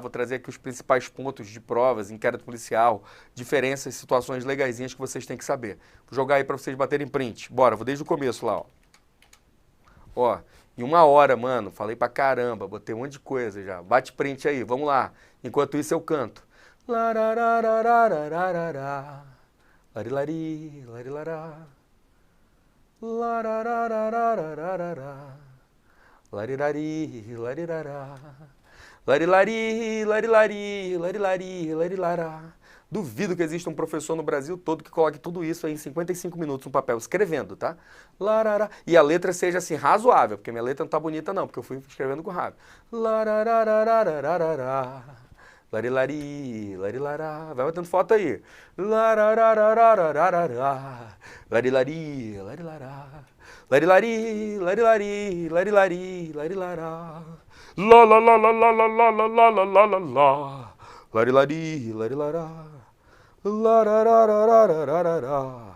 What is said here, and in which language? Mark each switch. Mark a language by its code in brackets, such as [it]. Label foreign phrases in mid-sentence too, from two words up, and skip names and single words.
[pt] Vou trazer aqui os principais pontos de provas, inquérito policial, diferenças, situações legaisinhas que vocês têm que saber. Vou jogar aí para vocês baterem print. Bora, vou desde o começo lá, ó. Ó, em 1 hora, mano, falei pra caramba, botei um monte de coisa já. Bate print aí, vamos lá. Enquanto isso eu canto. Lararararararará, larilari, larilará, lararararararará, larirari, larirará, larilari, larilari, larilari, larilará. Duvido que exista um professor no Brasil todo que coloque tudo isso aí em 55 minutos no papel, escrevendo, tá? Larará. E a letra seja assim, razoável, porque minha letra não tá bonita não, porque eu fui escrevendo com rápido. Lararararararará. Larilari, larilará. Vai batendo foto aí. Lararararararará. Larilari, larilará. Larilari, larilari, larilari, larilará. La la la la la la la la la la la la. Larilari, larilará. Lararararararará.